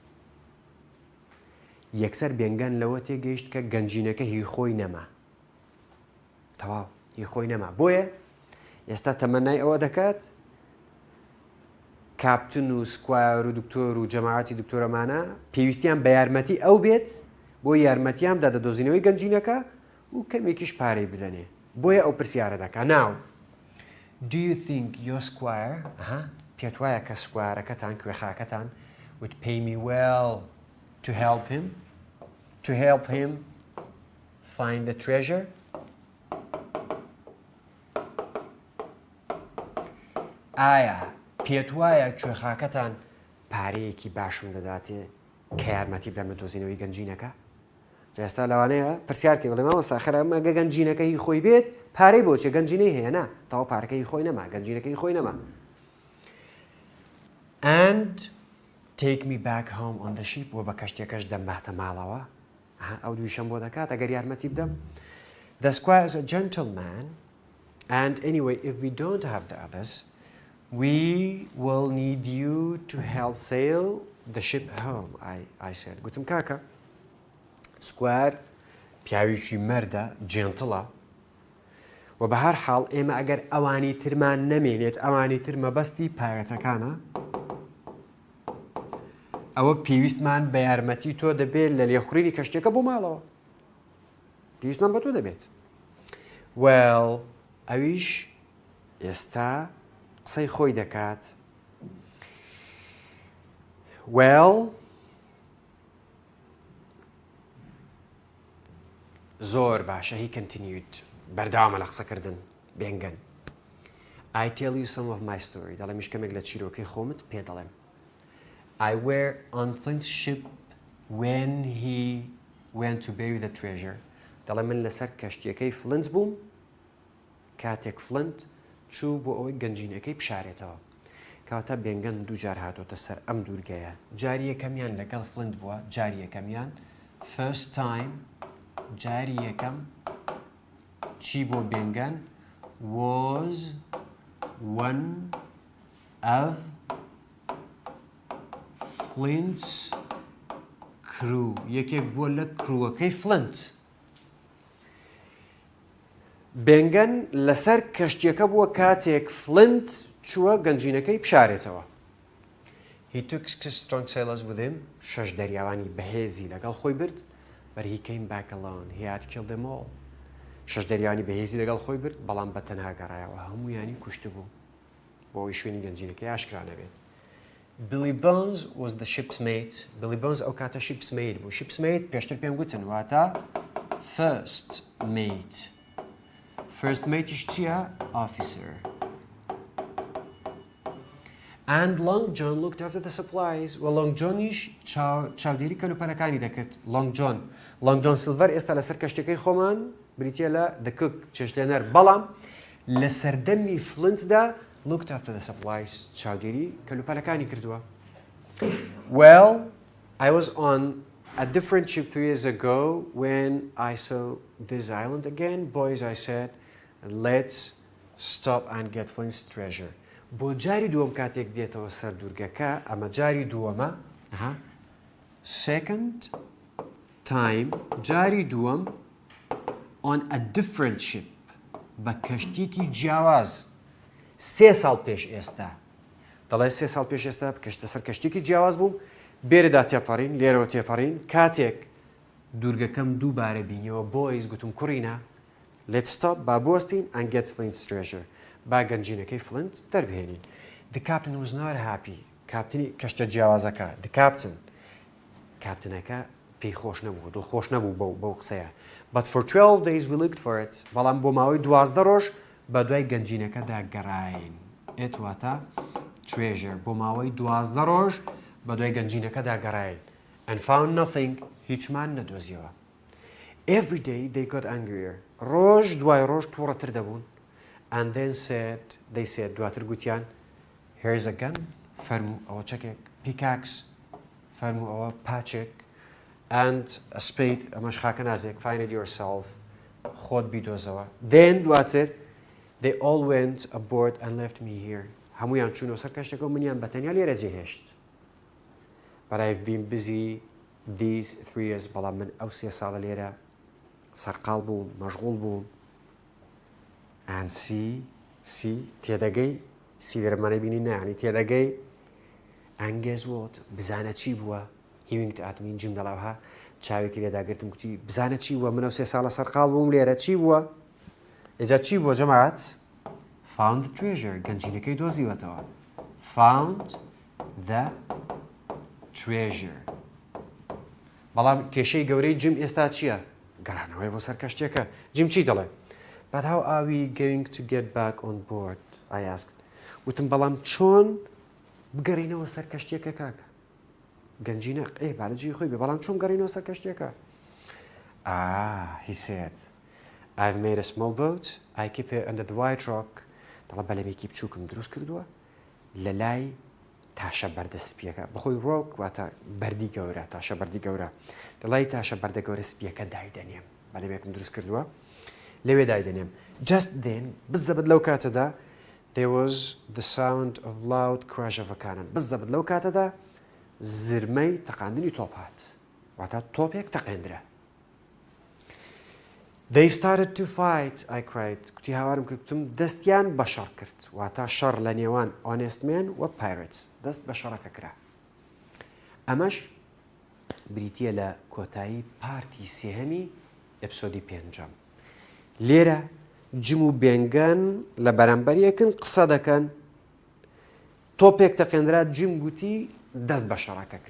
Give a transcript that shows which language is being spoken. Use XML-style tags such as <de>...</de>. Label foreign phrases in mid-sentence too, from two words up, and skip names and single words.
<ckb>یەکسەر Ben Gunn لەوە تێگەیشت کە گەنجینەکە هی خۆی نەما تەواو هی خۆی نەما بۆیە ئێستا تەمەنای ئەوە دەکات کاپتن و سکوایر و دکتۆر و جەماعەتی دکتۆرەمانە پێویستیان بە یارمەتی ئەو بێت بۆ یارمەتیان بدە دۆزینەوەی گەنجینەکە و کەمێکیش پارەی بدەنێ بۆیە ئەو پرسیارە دەکا ناو</ckb> <en>Do you think your squire</en> <ckb>پێت وایە کە سکوایرەکەتان کوێخاکەتان</ckb> <en>would pay me well to help him find the treasure</en> <ckb>ئایا پێت وایە کوێخاکەتان پارەیەکی باشم دەداتێ کە یارمەتی بدەمە دۆزینەوەی گەنجینەکە ئێستا لەوانەیە پرسیارکە بڵێ مامۆستا خەرە گە گەنجینەکەی خۆی بێت پارەی بۆچێ گەنجینەی هەیە نا تەواو پارەکەی خۆی نەما گەنجینەکەی خۆی نەما</ckb> <en>and take me back home on the ship</en> <ckb>وە بە کەشتێکەش دەمباتە ماڵەوە ئەو دووشەم بۆ دەکات ئەگەر یارمەتی بدەم the</ckb> <en>squire is a gentleman and anyway if we don't have the others we will need you to help sail the ship home I said</en> <ckb>گوتم کاکە سکوار پیاویشی مەردە جێنتڵە و بە هەر حاڵ ئێمە ئەگەر ئەوانی ترمان نەمێنێت ئەوانی تر مەبەستی پایەتەکانە ئەوە پێویستمان بە یارمەتی تۆ دەبێت لە لێخوڕینی کەشتێکە بۆ ماڵەوە پێویستمان بە تۆ دەبێت well ئەویش ئێستا قسەی خۆی دەکات</ckb> <en>well</en> <ckb>زۆر باشە</ckb> <en>he continued</en> <ckb>بەردەوامە لە قسەکردن</ckb> <en>Ben Gunn I tell you some of my story</en> <ckb>دەڵێ میشکەمێک لە چیرۆکەی خۆمت پێ دەڵێم</ckb> <en>I were on Flint's ship when he went to bury the treasure</en> <ckb>دەڵێ من لەسەر کەشتیەکەی فلنت بووم کاتێک فلنت چوو بۆ ئەوەی گەنجینەکەی بشارێتەوە کەواتە Ben Gunn دوو جار هاتۆتە سەر ئەم دوورگەیە جاری یەکەمیان لەگەڵ فلنت بووە جاری یەکەمیان</ckb> <en>first time</en> <ckb>جاری یەکەم چی بۆ</ckb> <en>Ben Gunn was one of Flint's crew</en> <ckb>یەکێک بووە لە کرووەکەی فلنت Ben Gunn لەسەر کەشتیەکە بووە کاتێک فلنت چووە گەنجینەکەی بشارێتەوە</ckb> <en>He took 6 strong sailors with him</en> <ckb>شەش دەریاوانی بەهێزی لەگەڵ خۆی برد</ckb> <en>but he came back alone he had killed them all</en> <ckb>شەش دەریاوانی بەهێزی لەگەڵ خۆی برد بەڵام بەتەنها گەڕایەوە هەموویانی کوشت بوو بۆ ئەوەی شوێنی گەنجینەکەی ئاشکرا نەبێت</ckb> <en>Billy Bones was the ship's mate</en> <ckb>Billy Bones ئەو کاتە</ckb> <en>ship's mate</en> <ckb>بوو</ckb> <en>ship's mate</en> <ckb>پێشتر پێم گوتن واتە</ckb> <en>first mate first mate</en> <ckb>یش چییە officer</ckb> <en>and Long John looked after the supplies و Long Johnish</en> <ckb>چاودێری کەلوپەلەکانی دەکرد</ckb> <en>Long John Silver ئێستا</en> <ckb>لەسەر کەشتەکەی خۆمان بریتە لە</ckb> <en>the cook</en> <ckb>چێشتێنەر بەڵام لە سەردەمی فلنتدا</ckb> <en>looked after the supplies</en> <ckb>چاودێری کەلوپەلەکانی کردووە</ckb> <en>well I was on a different ship 3 years ago when I saw this island again boys I said let's stop and get Flint's treasure</en> <ckb>بۆ جاری دووەم کاتێک دێتەوە سەر دوورگەکە ئەمە جاری دووەمە</ckb> <en>second time</en> <ckb>جاری دووەم</ckb> <en>on a different ship</en> <ckb>بە کەشتێکی جیاواز 3 ساڵ پێش ئێستا دەڵێ 3 ساڵ پێش ئێستا کەشتە سەر کەشتێکی جیاواز بووم بێرەدا تێپەڕین لێرەوە تێپەڕین کاتێک دوورگەکەم دووبارە بینیەوە بۆیز گوتم کوڕینە</ckb> <en>let's stop</en> <ckb>با بوەستین</ckb> <en>and get Flint's treasure</en> <ckb>با گەنجینەکەی فلنت دەربهێنین</ckb> <en>the captain was not happy</en> <ckb>کاپتنی کەشتە جیاوازەکە</ckb> <en>the captain</en> <ckb>کاپتنەکە پێی خۆش نەبوو دڵخۆش نەبوو بەو قسەیە.</ckb> <en>But for 12 days we looked for it.</en> <ckb>بەڵام بۆ ماوەی 12 ڕۆژ بە دوای گەنجینەکەدا گەڕاین.</ckb> <en>It واتە treasure.</en> <ckb>بۆ ماوەی 12 ڕۆژ بە دوای گەنجینەکەدا گەڕاین.</ckb> <en>And found nothing.</en> <ckb>هیچمان نەدۆزیەوە.</ckb> <en>Every day they got angrier.</en> <ckb>ڕۆژ دوای ڕۆژ تووڕەتر دەبوون.</ckb> <en>And then they said</en> <ckb>دواتر گوتیان</ckb> <en>here's a gun.</en> <ckb>فەرموو ئەوە چەکێک. Pickaxe. فەرموو ئەوە پاچێک.</ckb> <en>And a spade,</en> <ckb>ئەمەش خاکە نازێک.</ckb> <en>Find it yourself.</en> <ckb>خۆت بیدۆزەوە.</ckb> <en>Then دواتر they all went aboard and left me here.</en> <ckb>هەمویان چوونەوە سەر کەشتێکەوە منیان بەتەنیا لێرە جێهێشت.</ckb> <en>But I've been busy these 3 years.</en> <ckb>بەڵام من ئەو 3 ساڵە لێرە سەرقاڵ بووم مەشغوڵ بووم.</ckb> <en>And see</en> <ckb>تێدەگەی سی لێرەمانە بینی نانی تێدەگەی ئەنگێز وت بزانە چی بووە هیوینگت ئاتمین جیم دەڵاوها چاوێکی لێداگرتم گوتی بزانە چی بووە منە 3 ساڵە سەرقاڵ بووم لێرە چی بووە ئێجا چی بووە جەماعەت</ckb> <en>found the treasure</en> <ckb>گەنجینەکەی دۆزیوەتەوە</ckb> <en>found the treasure</en> <ckb>بەڵام کێشەی گەورەی جیم ئێستا چییە گەڕانەوەی بۆ سەر کەشتێکە جیم چی دەڵێ</ckb> <en>But how are we going to get back on board? I asked.</en> <ckb>وتم بەڵام چۆن بگەڕینەوە سەر کەشتێکە کاکە گەنجینە بالەجی خۆی بێ بەڵام چۆن گەڕینەوە سەر کەشتێکە</ckb> <en>he said I've made a small boat I keep it under the white rock</en> <ckb>دەڵە بەلەمێکی بچووکم دروست کردووە لە لای تاشە بەردە سپیەکە بەخۆی ڕۆک واتە بەردی گەورە تاشە بەردی گەورە لە لای تاشە بەردە گەورە سپیەکە دایدەنێم بەلەمێکم دروست کردووە لەوێ دایدەنێم</ckb> <en>just then</en> <ckb>بزەبت لەو کاتەدا</ckb> <en>there was the sound of loud crash of a cannon</en> <ckb>بزەبت لەو کاتەدا زرمەی تەقاندنی تۆپ هات واتە تۆپێک تەقێندرە</ckb> <en>They started to fight I cried</en> <ckb>کوتی هاوارم کردم دەستیان بە شەڕ کرد واتە شەڕ لە نێوان</ckb> <en>honest men</en> <ckb>و pirates دەست بە شەڕەکە کرا ئەمەش بریتیە لە کۆتایی پارتی سێهەمی ئەپسۆدی 5 لێرە جم و بێنگەن لە بەرامبەریەکن قسە دەکەن تۆپێک تەقێنرا جیم گوتی دەست بە شەڕەکە کرا</ckb>